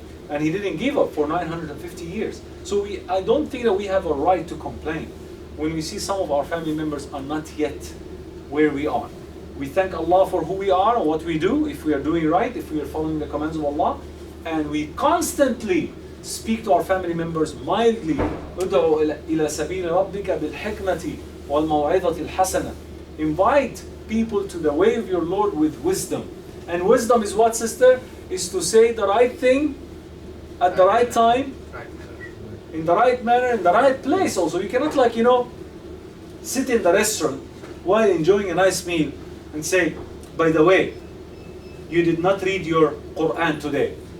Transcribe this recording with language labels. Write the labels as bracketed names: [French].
[English] And he didn't give up for 950 years. So I don't think that we have a right to complain when we see some of our family members are not yet where we are. We thank Allah for who we are and what we do, if we are doing right, if we are following the commands of Allah, and we constantly speak to our family members mildly. [Arabic] ادعو إلى سبيل ربك بالحكمة والموعظة الحسنة. [English] Invite people to the way of your Lord with wisdom. And wisdom is what, sister? Is to say the right thing at the right time, in the right manner, in the right place also. You cannot sit in the restaurant while enjoying a nice meal and say, by the way, you did not read your Quran today.